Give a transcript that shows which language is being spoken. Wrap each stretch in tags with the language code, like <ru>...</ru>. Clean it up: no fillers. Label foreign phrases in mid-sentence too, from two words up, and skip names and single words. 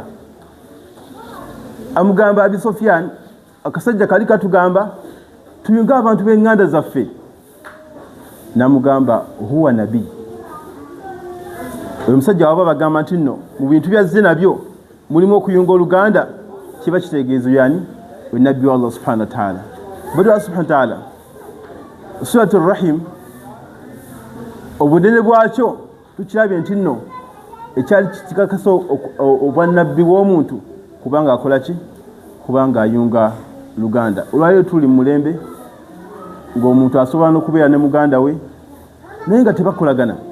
<lg>Amugamba Abi Sufyan akasajja kali katugamba tuyunga abantu b'enganda zaffe. Namugamba</lg> <ar>هو نبي,</ar> <lg>oyo musajja waba bagamba nti nno mu bintu byazze nabyo mulimu okuyunga Oluganda, kiba kitegeezo yani nabbi wa</lg> <ar>الله سبحانه وتعالى.</ar> <lg>Bado</lg> <ar>الله سبحانه وتعالى سورة الرحم</ar> <lg>obunene bwakyo tukirabye nti nno ekyali kikakasa obwannabbi bw'omuntu kubanga akola ki? Kubanga ayunga Luganda. Olwaleero tuli mu mulembe ng'omuntu asobola n'okubeera ne muganda we naye nga tebakolagana.</lg>